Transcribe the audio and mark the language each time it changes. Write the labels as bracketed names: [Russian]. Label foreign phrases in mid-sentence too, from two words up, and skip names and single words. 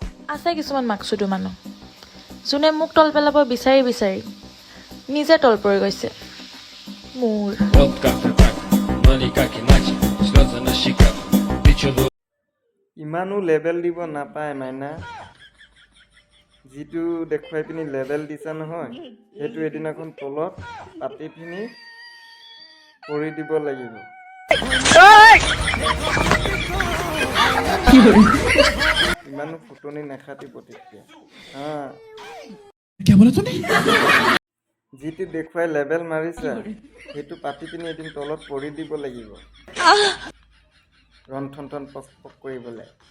[Assamese] আছে কিছুমান মাকচুদু মানুহ যোনে মোক তল পেলাব বিচাৰি বিচাৰি নিজে তল পৰি গৈছে মোৰ [Russian] Вот как-то так, но никак иначе. Слезы на щеках, ты чудо. [Assamese] ইমানো লেভেল দিব নাপায় মাইনা যিটো দেখুৱাই পিনি লেভেল দিছা নহয় সেইটো এদিনাখন তলত পাতি পিনি কৰি দিব লাগিব ইমানো ফুটনি নাখাতিব তেতিয়া যিটো দেখুৱাই লেভেল মাৰিছা সেইটো পাতি পিনি এদিন তলত পৰি দিব লাগিব ৰন্ধন পক কৰিবলৈ